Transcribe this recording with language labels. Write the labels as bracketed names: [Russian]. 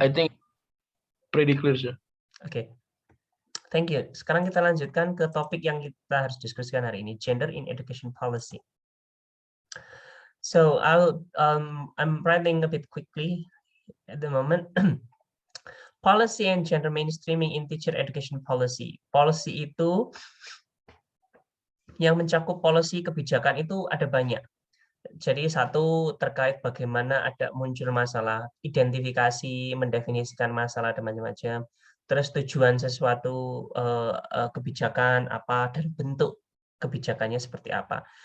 [English] I think pretty clear, sir. Oke. Thank you. [Indonesian] Sekarang kita lanjutkan ke topik yang kita harus diskusikan hari ini, gender in education policy. [English] So I'm writing a bit quickly at the moment. Policy and gender mainstreaming in teacher education policy. [Indonesian] Policy itu yang mencakup policy kebijakan itu ada banyak. Jadi satu terkait bagaimana ada muncul masalah, identifikasi, mendefinisikan masalah dan macam-macam. Terus tujuan sesuatu kebijakan apa dan bentuk kebijakannya seperti apa.